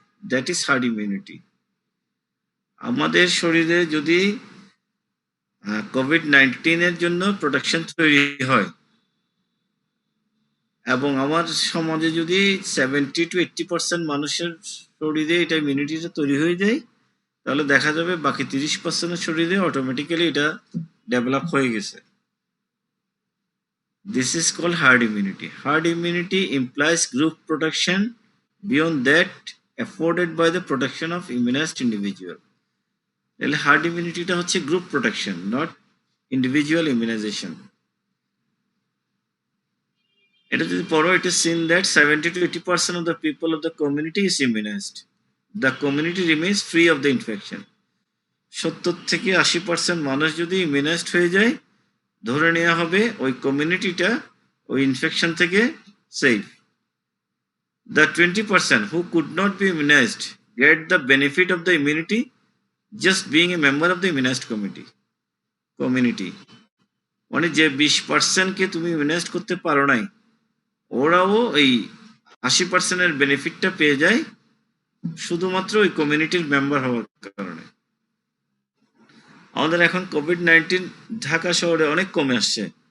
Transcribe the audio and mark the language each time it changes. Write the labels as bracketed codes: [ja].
[en] That is hard immunity. [bn] আমাদের শরীরে যদি কোভিড-19 এর জন্য প্রোটেকশন তৈরি হয়, এবং আমার সমাজে যদি 70 to 80% মানুষের শরীরে এটা ইমিউনিটিটা তৈরি হয়ে যায়, তাহলে দেখা যাবে বাকি 30% শরীরে অটোমেটিক্যালি এটা ডেভেলপ হয়ে গেছে। [en] This is called herd immunity. Herd immunity implies group protection beyond that afforded by the protection of immunized individual. [bn] তাহলে herd immunity টা হচ্ছে [en] group protection, not individual immunization. [bn] এটা যদি পড়ো, [en] it is seen that 70 to 80% of the people of the community is immunized. The community remains free of the infection. [bn] 70 থেকে 80% মানুষ যদি ইমিউনাইজড হয়ে যায়, ধরে নেওয়া হবে ওই কমিউনিটিটা ওই ইনফেকশন থেকে safe. [en] The 20% who could not be immunized get the benefit of the immunity just being a member of the immunized community. [bn] মানে যে 20% কে তুমি ইমিউনাইজড করতে পারো নাই, ওরাও এই 80% এর বেনিফিটটা পেয়ে যায় শুধুমাত্র ওই কমিউনিটির মেম্বার হওয়ার কারণে। আমাদের এখন কোভিড-19 ঢাকা শহরে অনেক কমে আসছে।